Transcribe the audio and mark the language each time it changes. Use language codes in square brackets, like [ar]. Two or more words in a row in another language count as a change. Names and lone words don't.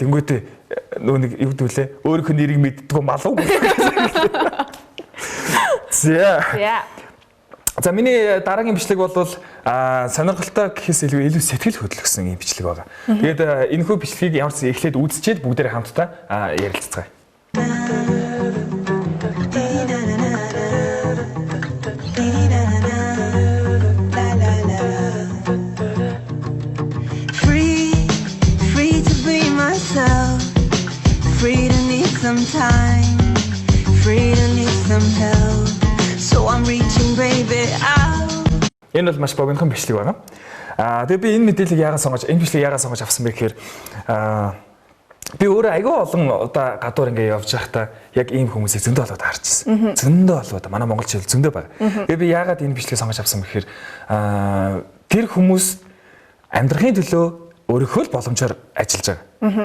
[mn] Тэнгүүтээ нөө нэг юу гэдүүлээ. Өөрийнх нь нэрийг мэддэггүй малуу. За миний дараагийн бичлэг бол сонирхолтой гэхээс илүү сэтгэл хөдлөсөн юм бичлэг байгаа. Тэгээд энэ хүү бичлэгийг ямар ч эхлээд үзчихэд бүгдээрээ хамтдаа ярилцгаая. [en] Free to be myself, free to need some time, free to am held. So I'm reaching, baby, out. [mn] Энэ бол маш богинохон бичлэг байна. Тэгээ би энэ мэдээллийг яагаад сонгож, энэ бичлэгийг яагаад сонгож авсан бэ гэхээр би өөрөө аягүй олон удаа гадуур ингээ явж байхдаа яг ийм хүмүүсийг зөндөө болоод харчихсан. Зөндөө болоод манай монголч хэл зөндөө байгаа. Тэгээ би яагаад энэ бичлэгийг сонгож авсан бэ гэхээр тэр хүмүүс амьдрахын төлөө өөрийнхөө л боломжоор ажиллаж байгаа.